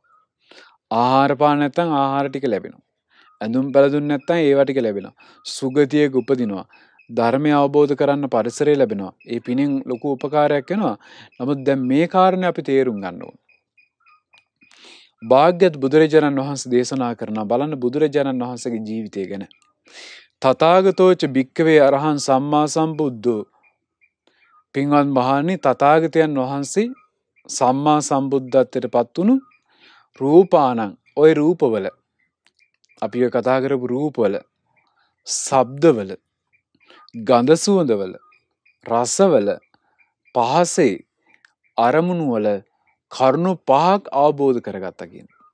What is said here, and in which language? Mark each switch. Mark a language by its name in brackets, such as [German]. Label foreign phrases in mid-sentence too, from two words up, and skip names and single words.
[Sinhala] ආහාර පාන නැත්තම් ආහාර ටික ලැබෙනවා. ඇඳුම් පැළඳුම් නැත්තම් ඒවා ටික ලැබෙනවා. සුගතියක උපදිනවා. ධර්මය අවබෝධ කරන්න පරිසරය ලැබෙනවා. ඒ පිනෙන් ලොකු උපකාරයක් වෙනවා. නමුත් දැන් මේ කාරණේ අපි තේරුම් ගන්න ඕන. භාග්‍යවත් බුදුරජාණන් වහන්සේ දේශනා කරනවා බලන්න බුදුරජාණන් වහන්සේගේ ජීවිතය ගැන. [Pali] තථාගතෝච භික්ඛවේ අරහං සම්මා සම්බුද්ධෝ. [Sinhala] පින්වත් මහණනි තථාගතයන් වහන්සේ සම්මා සම්බුද්ධත්වයට පත් වුණු රූපානං ওই රූපවල අපි ඔය කතා කරපු රූපවල ශබ්දවල ගන්ධ සුවඳවල රසවල පහසේ අරමුණු වල කරුණු පහක් අවබෝධ කරගත්තා කියන.